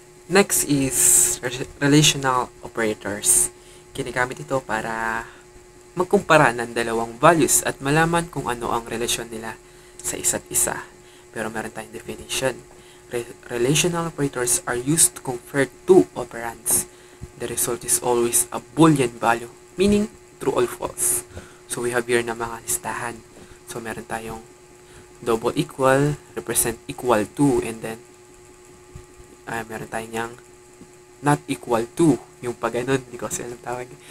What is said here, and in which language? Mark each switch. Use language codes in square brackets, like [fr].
[en] Next is relational operators. [tl] Ginagamit ito para magkumpara ng dalawang values at malaman kung ano ang relasyon nila sa isa't isa. Pero meron tayong definition. [en] Relational operators are used to compare two operands. The result is always a Boolean value, meaning true or false. So we have here [tl] na mga listahan. So meron tayong [en] double equal, represent equal to, and then [tl] meron tayong not equal to, yung pag ganun, hindi ko kasi alam tawag.